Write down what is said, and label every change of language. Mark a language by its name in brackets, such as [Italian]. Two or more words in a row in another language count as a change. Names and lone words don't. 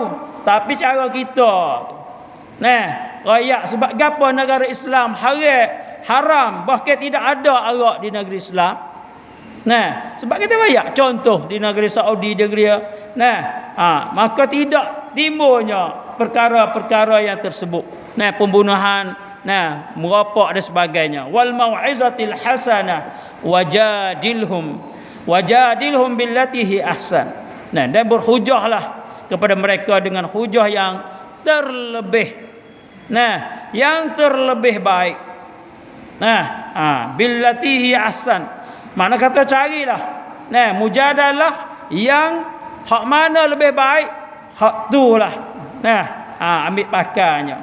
[Malay] Tapi cara kita tu, rakyat sebab gapo negara Islam haram, bahkan tidak ada arak di negeri Islam. Sebab kita rakyat, contoh di negeri Saudi, negeri maka tidak timbulnya perkara-perkara yang tersebut, pembunuhan, merapak dan sebagainya. [Arabic] والموعظة الحسنة وجادلهم بالتي هي أحسن. [Malay] Dan berhujahlah kepada mereka dengan hujah yang terlebih, yang terlebih baik. [Arabic] بالتي هي أحسن, [Malay] mana kata carilah, mujadalah yang hak mana lebih baik, hak itulah ambil pakainya.